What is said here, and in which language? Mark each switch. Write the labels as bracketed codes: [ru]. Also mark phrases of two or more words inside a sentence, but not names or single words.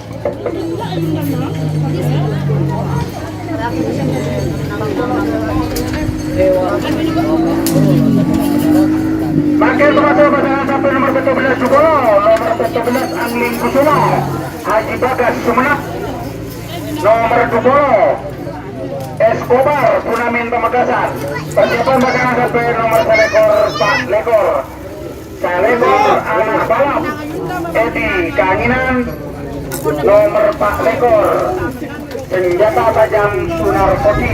[id] Makin masuk pasangan sampai nomor 14 Sugolo, nomor 14 Angling Kusuma Haji Bagas Sumenep, nomor 20 Escobar Punamin Pamekasan. Persiapan pasangan sampai nomor 1 Pak Lekor Salekor anak balap Edi Keanginan, nomor Pak Lekor senjata tajam Sunar Kopi.